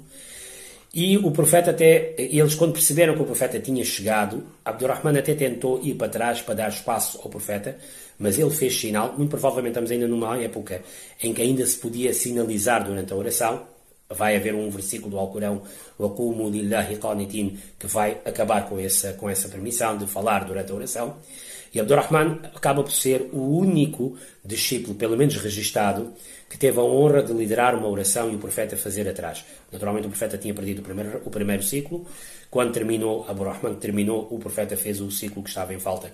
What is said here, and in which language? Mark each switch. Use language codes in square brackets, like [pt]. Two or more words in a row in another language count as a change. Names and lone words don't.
[pt] E o profeta eles quando perceberam que o profeta tinha chegado, Abdurrahman até tentou ir para trás para dar espaço ao profeta, mas ele fez sinal. Muito provavelmente estamos ainda numa época em que ainda se podia sinalizar durante a oração. Vai haver um versículo do Alcorão, [ar] وَقُومُوا لِلَّهِ قَانِتِينَ, [pt] que vai acabar com essa permissão de falar durante a oração. E Abdurrahman acaba por ser o único discípulo, pelo menos registado, que teve a honra de liderar uma oração e o profeta fazer atrás. Naturalmente o profeta tinha perdido o primeiro ciclo. Quando Abdurrahman terminou, o profeta fez o ciclo que estava em falta.